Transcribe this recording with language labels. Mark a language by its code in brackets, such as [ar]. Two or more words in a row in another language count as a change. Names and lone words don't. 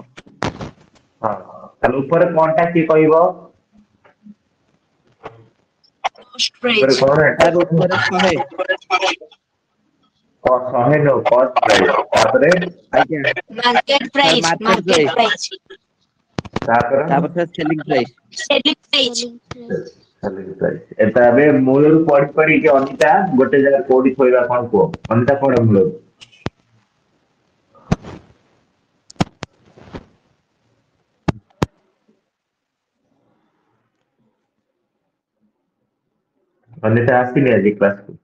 [or] ହଁ ତାହେଲେ ଉପରେ କଣଟା କିଏ କହିବ [en] Post [or] ଉପରେ [en] price. [or] କଣ ଏଟା ସାର୍ ଉପରେ 100 100 ନଉ [en] cost price [or] ତାପରେ ଆଜ୍ଞା [en] Market [or] ସାର୍ [en] price. ମାର୍କେଟ Market ପ୍ରାଇସ୍ price. [or] ତାପରେ ତାପରେ ସାର୍ [en] selling price Selling price. selling price, [or] ଏଟା ଏବେ ମୂଳରୁ ପଢି ପଢିକି ଅନିତା ଗୋଟେ ଜାଗାରେ କୋଉଠି ଥୋଇବା କଣ କୁହ ଅନିତା ପଢ ମୂଳରୁ ଅନିତା ଆସିନି ଆଜି କ୍ଲାସକୁ